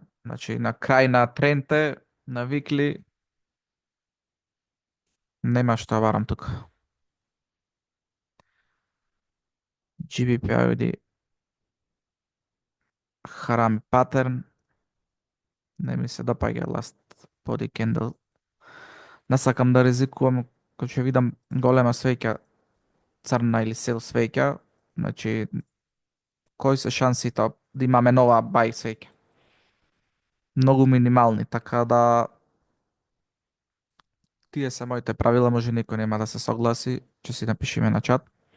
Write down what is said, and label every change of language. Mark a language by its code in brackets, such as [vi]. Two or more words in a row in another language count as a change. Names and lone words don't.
[mk] Значи на крај на тренте, на викли, нема што да барам тука. GBP AUD Харам патерн. Не ми се допаѓа [en] last body candle. [mk] Не сакам да ризикувам кога ќе видам голема свеќа црна или сел свеќа, значи кои се шансите да имаме нова buy свеќа? Многу минимални, така да тие се моите правила, може никој нема да се согласи, ќе си напишеме на чат.